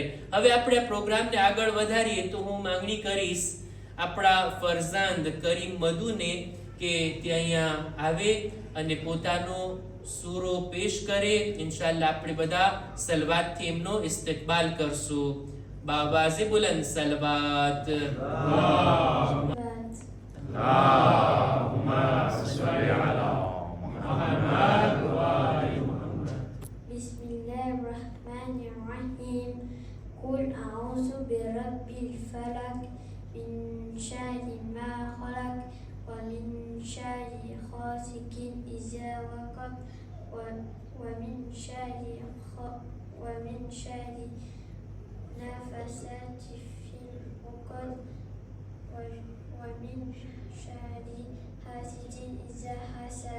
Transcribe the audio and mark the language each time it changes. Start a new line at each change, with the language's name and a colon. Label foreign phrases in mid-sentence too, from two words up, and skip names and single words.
Gujarati: હવે આપણે આ પ્રોગ્રામને આગળ વધારીએ તો હું માંગણી કરીશ આપણા ફરઝાંદ કરીમ મધુને કે તે અહીંયા આવે અને પોતાનો સૂરો પેશ કરે. ઇન્શાઅલ્લાહ આપણે બધા સલવાતથી એમનો ઇસ્તિકબાલ કરશું.
Urdu: باآوازِ بلند صلوات.
Arabic: اللهم صل على محمد وآل محمد. بسم الله الرحمن الرحيم. قل أعوذ برب الفلق من شر ما خلق ومن شر غاسق إذا وقب ومن شر نفثات في العقد ومن شر حاسد إذا حسد.